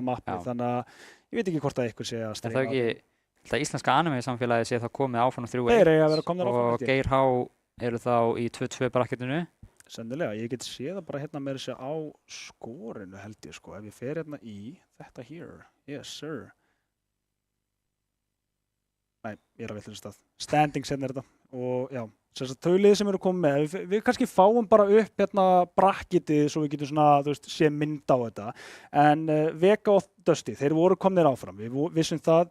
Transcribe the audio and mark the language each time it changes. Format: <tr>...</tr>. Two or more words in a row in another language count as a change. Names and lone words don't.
<is>mappi, þannig að ég veit ekki hvort að ykkur sé að streyma. Það íslenska anime samfélagi sé þá komið áfram 3-1 Þeir eiga að vera komnir áfram, og Geir H eru þá í 2-2 bracketinu. Sennilega, ég get séð það bara hérna með þessi á skorinu held ég sko, ef ég fer hérna í þetta</is> <en>here, yes sir.</en> <is>Nei, ég er að villast stað. Standings hérna er þetta og já, þau liðið sem eru komið með, við kannski fáum bara upp hérna bracketið svo við getum svona, þú veist, sé mynd á þetta. En Vega og Dusty, þeir voru komnir áfram, við vissum það.</is>